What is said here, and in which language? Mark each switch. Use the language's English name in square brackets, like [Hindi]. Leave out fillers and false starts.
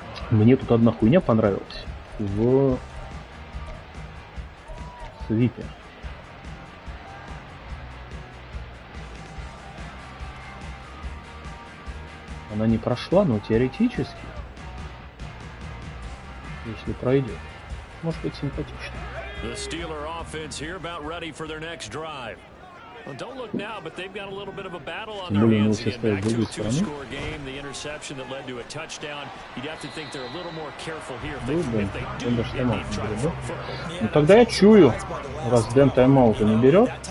[Russian] Мне тут одна хуйня понравилась. В свипе. Она не прошла, но теоретически, если пройдет, может быть симпатично. [English] The Steeler offense here about ready for their next drive. Well, don't look now, but they've got a little bit of a battle on their hands to get back to a two-score game. The interception that led to a touchdown. You'd have to think they're a little more careful here if they do indeed try to throw football. [Russian] Ну тогда я чую, раз Дэн тайм-аута не берет.